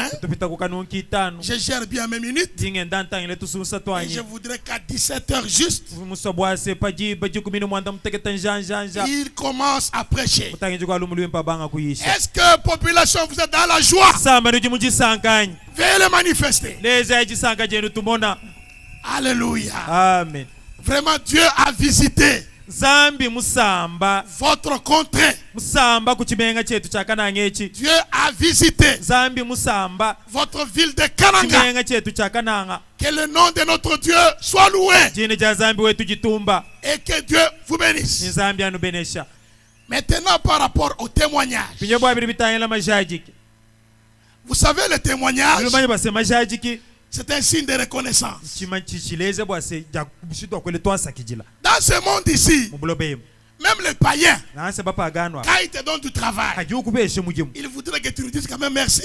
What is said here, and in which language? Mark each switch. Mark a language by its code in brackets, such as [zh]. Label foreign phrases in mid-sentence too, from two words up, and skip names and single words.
[fr] Je gère bien mes minutes. Et je voudrais qu'à 17h juste, il commence à prêcher. Est-ce que population, vous êtes dans la joie? Veuillez le manifester. Alléluia. Amen. Vraiment, Dieu a visité [lua] Zambi musamba [fr] votre contrée. [lua] Musamba kuchibenga chetu cha Kananga. [fr] Dieu a visité [lua] Zambi musamba [fr] votre ville de Kananga. [lua] Chibenga chetu cha Kananga. [fr] Que le nom de notre Dieu soit loué. [lua] Jina ja Zambi wetu jitumba. [fr] Et que Dieu vous bénisse. [lua] Ni Zambi anubenesha. [fr] Maintenant par rapport au témoignage. Vous savez le témoignage, c'est un signe de reconnaissance. Dans ce monde ici, même les païens, quand ils te donnent du travail, ils voudraient que tu lui dises quand même merci.